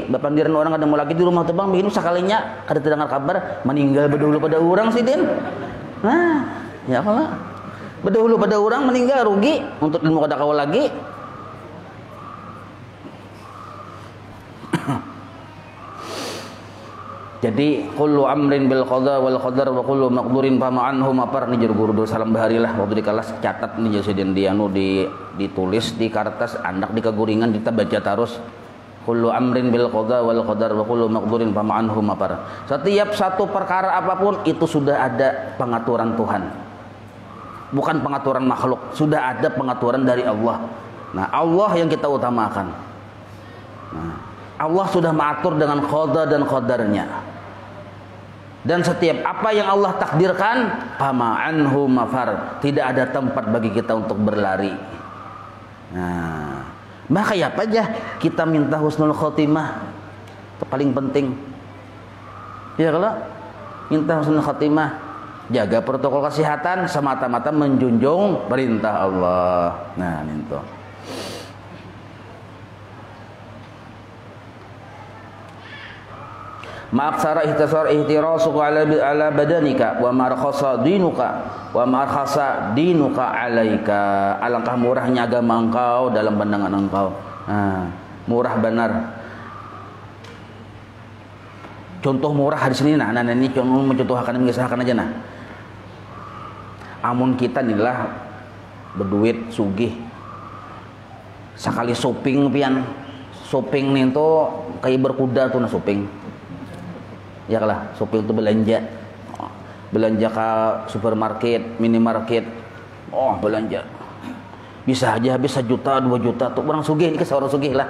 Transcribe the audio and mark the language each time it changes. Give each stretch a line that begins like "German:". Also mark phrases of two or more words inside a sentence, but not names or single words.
Banjar: Bapandiran orang kada mau lagi di rumah tuh Bang, begini sekalinya kada terdengar kabar meninggal berdahulu pada orang sih Din. Ya apa? Berdahulu pada orang meninggal rugi untuk ilmu kada kawal lagi. Jadi
Arabic: كل أمر بالقضاء والقدر وكل مقدور فما عنه مفر
Banjar: ni jer guru salam baharilah waktu di kelas catat ni jadi dianu ditulis di kertas andak di keguringan kita baca terus
Arabic: كل أمر بالقضاء والقدر وكل مقدور فما عنه مفر.
Indonesian: Setiap satu perkara apapun itu sudah ada pengaturan Tuhan. Bukan pengaturan makhluk, sudah ada pengaturan dari Allah. Nah, Allah yang kita utamakan. Nah, Allah sudah mengatur dengan qada dan qadarnya. Dan setiap apa yang Allah takdirkan,
Arabic: فما عنه مفر,
Indonesian: tidak ada tempat bagi kita untuk berlari. Nah, maka ya apa aja kita minta
Arabic: حسن الخاتمة.
Indonesian: Itu paling penting. Ya kalau minta
Arabic: حسن الخاتمة,
Indonesian: jaga protokol kesehatan semata-mata menjunjung perintah Allah. Nah, itu.
Arabic: ما أكثر احتصار احتراسك على بدنك وما أرخص دينك وما أرخص دينك عليك.
Indonesian: Alangkah murahnya agama engkau dalam pandangan engkau. Murah benar. Contoh murah di sini nah ini contoh mencontohkan mengisahkan aja nah.
Banjar: Amun kita nilah berduit sugih. Sekali shopping pian. Shopping nih tuh kayak berkuda tuh nah shopping.
Indonesian: Ya lah, shopping itu belanja ke supermarket, minimarket, belanja bisa aja habis 1 juta 2 juta tuh orang sugih, ini seorang sugih lah.